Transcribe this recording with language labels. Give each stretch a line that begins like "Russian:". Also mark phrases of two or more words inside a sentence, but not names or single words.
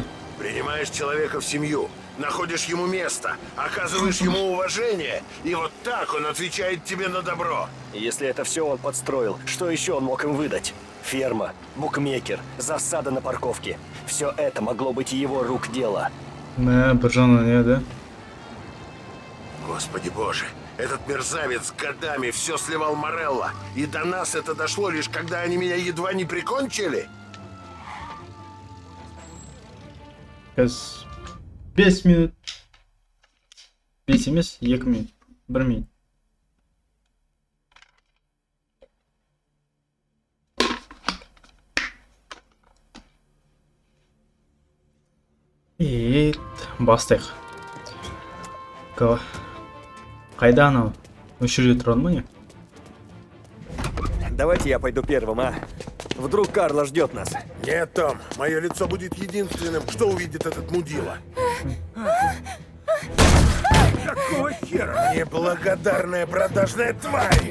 Russian: Принимаешь человека в семью, находишь ему место, оказываешь ему уважение, и вот так он отвечает тебе на добро. Если это все он подстроил, что еще он мог им выдать? Ферма, букмекер, засада на парковке. Все это могло быть его рук дело.
Kazakh: Бір жағынан, не, да?
Russian: Господи боже, этот мерзавец годами все сливал Морелло, и до нас это дошло лишь когда они меня едва не прикончили.
Kazakh: Қазір 5 минут. 5 емес, 2 минут. 1 минут. Бастайық. Қайда анау? Осы жерде тұрады ма не?
Russian: Давайте я пойду первым, а? Вдруг Карло ждет нас. Нет, Том, мое лицо будет единственным, что увидит этот мудила. Какого хера? Неблагодарная продажная тварь!